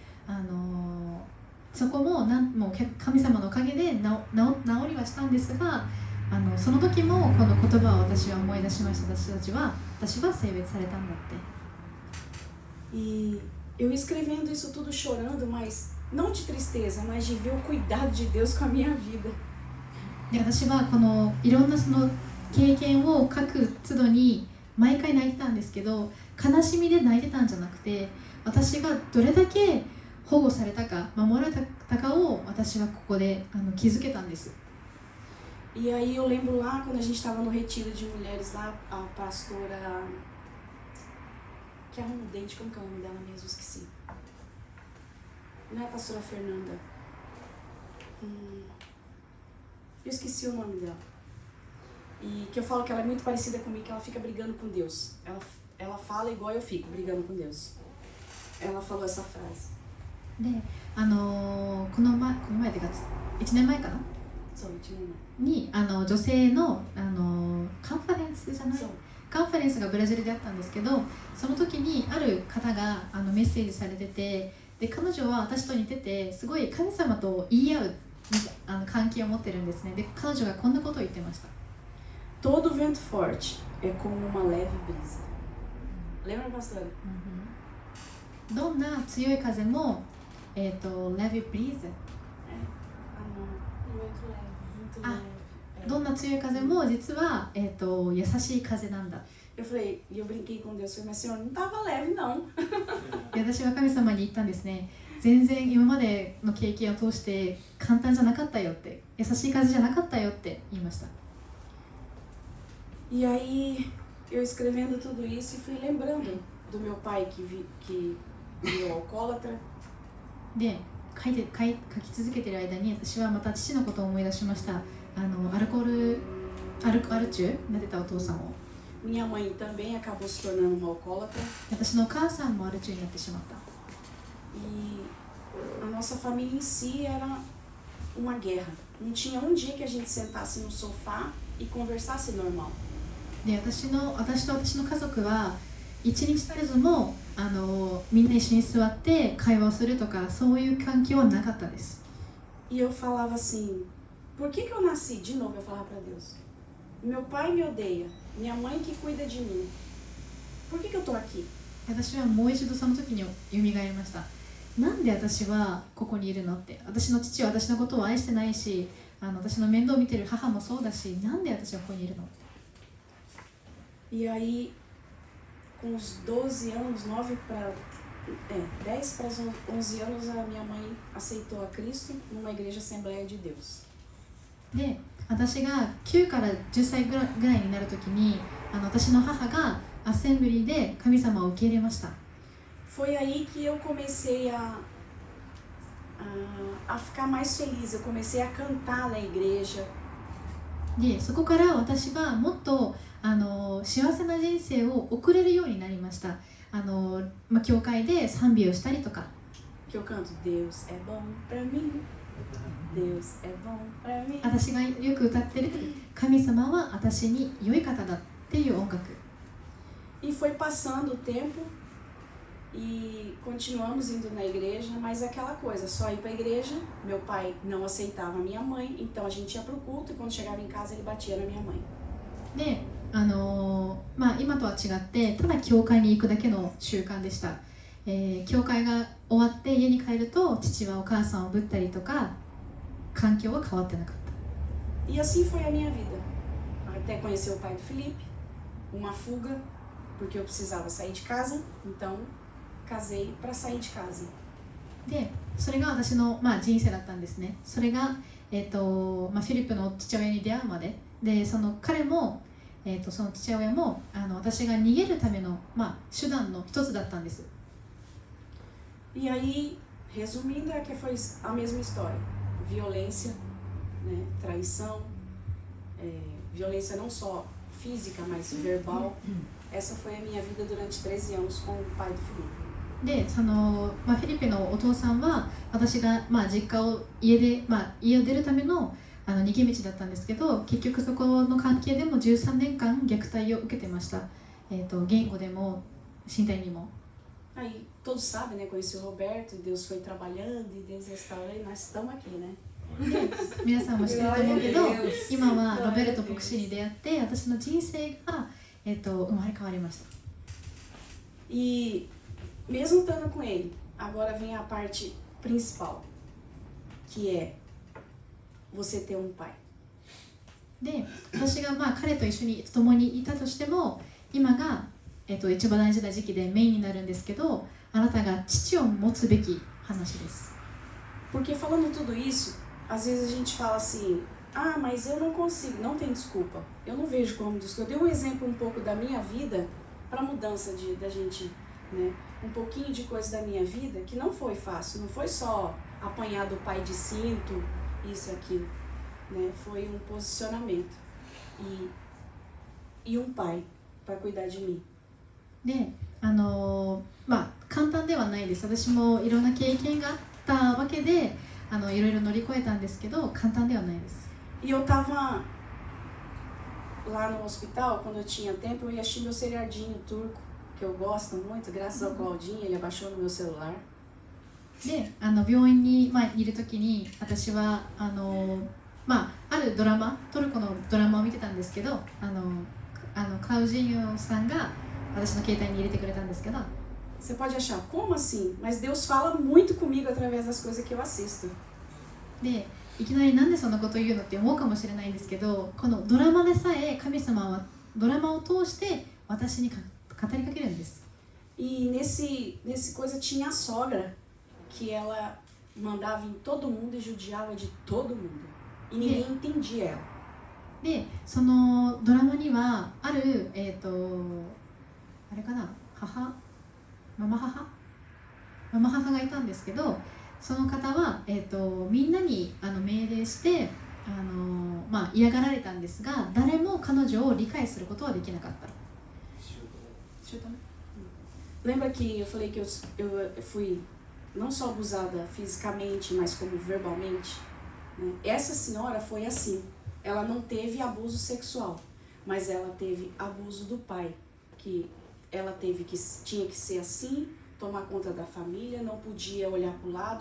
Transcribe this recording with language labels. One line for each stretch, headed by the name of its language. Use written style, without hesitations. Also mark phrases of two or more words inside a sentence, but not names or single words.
Japanese: そこももう神様のおかげで治りはしたんですが、その時もこの言葉を私は思い出しました。私は性別されたんだって。
Portuguese: E eu escrevendo isso tudo chorando, mas não de tristeza, mas de ver o cuidado de Deus com a minha vida.
Japanese: で、私はこのいろんなその経験を書く都度に毎回泣いてたんですけど、悲しみで泣いてたんじゃなくて、私がどれだけ保護されたか守られたかを私はここで気づけたんです。
Portuguese: E aí eu lembro lá, quando a gente estava no retiro de mulheres lá, a pastora que arruma o dente, como que é o nome dela mesmo? Esqueci. Não é a pastora Fernanda. Eu esqueci o nome dela. E que eu falo que ela é muito parecida comigo, que ela fica brigando com Deus. Ela fala igual eu fico, brigando com Deus. Ela falou essa frase.
Japanese: で、この前というか1年前かなそう、1年に女性のカンファレンスじゃない前。そう。カンファレンスがブラジルであったんですけど、その時にある方がメッセージされてて、で彼女は私と似ててすごい神様と言い合う関係を持ってるんですね。で彼女がこんなことを言ってました。
Portuguese: Todo vento forte é como uma leve brisa. Lembra, pastora?
Japanese: どんな強い風も
Portuguese: leve brisa, Muito leve, muito leve.
Japanese: どんな強い風も実は、優しい風なんだ。
Portuguese: Eu falei, e eu brinquei com Deus, falei, mas Senhor, não estava leve não.
Japanese: で私は神様に言ったんですね。全然今までの経験を通して簡単じゃなかったよって、優しい風じゃなかったよって言いました。
Portuguese: E aí, eu escrevendo tudo isso e fui lembrando do meu pai que virou alcoólatra.
Japanese: で書き続けている間に私はまた父のことを思い出しました。アル中になってたお父さんを。
Portuguese: Minha mãe também acabou se tornando uma alcoólatra.
Japanese: 私のお母さんもアル中になってしまった。
Portuguese: E a nossa família em si era uma guerra. Não tinha um dia que a gente sentasse no sofá e conversasse normal.
Japanese: で私と私の家族は一日たりずもみんな一緒に座って会話をするとかそういう環境はなかったです。
Portuguese: E eu falava assim, por que eu nasci? De novo eu falava para Deus. Meu pai me odeia, minha mãe que cuida de mim. Por que eu tô aqui?
Japanese: 私はもう一度その時に蘇りました。なんで私はここにいるのって。私の父は私のことを愛してないし、私の面倒を見てる母もそうだし、なんで私はここにいるのって。
Portuguese: E aí, com uns 12 anos, 10 para 11 anos, a minha mãe aceitou a Cristo numa igreja Assembleia de Deus.
Japanese: で、私が9から10歳ぐらいになるときに私の母がアッセンブリーで神様を受け入れました。
Portuguese: Foi aí que eu comecei a ficar mais feliz. Eu comecei a cantar na igreja.
Japanese: で、そこから私はもっと幸せな人生を送れるようになりました。教会で賛美をしたりとか。
Portuguese: Que eu canto, Deus é bom pra mim. Deus é bom pra mim.
Japanese: 私がよく歌ってる神様は私に良い方だっていう音楽。
Portuguese: E foi passando o tempo e continuamos indo na igreja, mas aquela coisa, só ir para a igreja. Meu pai não aceitava a minha mãe, então a gente ia pro culto e quando chegava em casa ele batia na minha mãe.
Japanese: で、今とは違ってただ教会に行くだけの習慣でした。教会が終わって家に帰ると父はお母さんをぶったりとか環境は変わってなかっ
Portuguese: E assim foi a minha vida. Até conhecer o pai do Felipe, uma fuga, porque eu precisava sair de casa, então casei para sair de casa.
Japanese: でそれが私の、人生だったんですね。それが、フィリップの父親に出会うまでで、その彼も、その父親も私が逃げるための、手段の一つだったんです。
Portuguese: E aí, resumindo, é que foi a mesma história. Violência, né, traição, violência não só física, mas verbal. Essa foi a minha vida durante 13 anos com o pai do Felipe.
Japanese: でその、フィリピンのお父さんは私が、実家を家を出るための逃げ道だったんですけど、結局そこの関係でも13年間虐待を受けてました。言語でも身体にも。
Portuguese: Aí, todos sabem, né? Conheci o Roberto, e Deus foi trabalhando, e Deus restaurou, e nós estamos aqui, né?
Japanese: 皆さんも知ってると思うけど、今はロベルト牧師に出会って私の人生が、生まれ変わりました。
Portuguese: E mesmo estando com ele, agora vem a parte principal, que é você ter um pai.
Japanese: で、私が彼と一緒に共にいたとしても、今が、一番大事な時期でメインになるんですけど、あなたが父を持つべき話です。
Portuguese: Porque falando tudo isso, às vezes a gente fala assim, ah, mas eu não consigo, não tem desculpa. Eu não vejo como desculpa. Eu dei um exemplo um pouco da minha vida para a mudança da gente, né? Um pouquinho de coisa da minha vida que não foi fácil, não foi só apanhar do pai de cinto, isso e aquilo, né? Foi um posicionamento e um pai para cuidar de mim.
Japanese: で、簡単ではないです。私もいろんな経験があったわけで、いろいろ乗り越えたんですけど、簡単ではないです。
Portuguese: E eu tava lá no hospital, quando eu tinha tempo, eu ia assistir meu seriadinho turco, que eu gosto muito, graças ao Claudinho, ele abaixou no meu celular.
Japanese: で、病院に、いるときに、私はあるドラマ、トルコのドラマを見てたんですけど、クラウジンヨさんが私の携帯に入れてくれたんですけど。
Portuguese: Você pode achar, como assim? Mas Deus fala muito comigo através das coisas que eu assisto.
Japanese: で、いきなりなんでそんなこと言うのって思うかもしれないんですけど、このドラマでさえ神様はドラマを通して私に語りかけるんです。
Portuguese: E nesse coisa tinha a sogra, que ela mandava em todo mundo e judiava de todo mundo. E ninguém entendia ela.
Japanese: で、そのドラマにはあるあれかな、ママ母がいたんですけど、その方は、みんなに命令して嫌がられたんですが、誰も彼女を理解することはできなかった。
Portuguese: Lembra que eu falei que eu fui não só abusada fisicamente, mas como verbalmente? Né? Essa senhora foi assim. Ela não teve abuso sexual, mas ela teve abuso do pai, que ela tinha que ser assim, tomar conta da família, não podia olhar para o lado.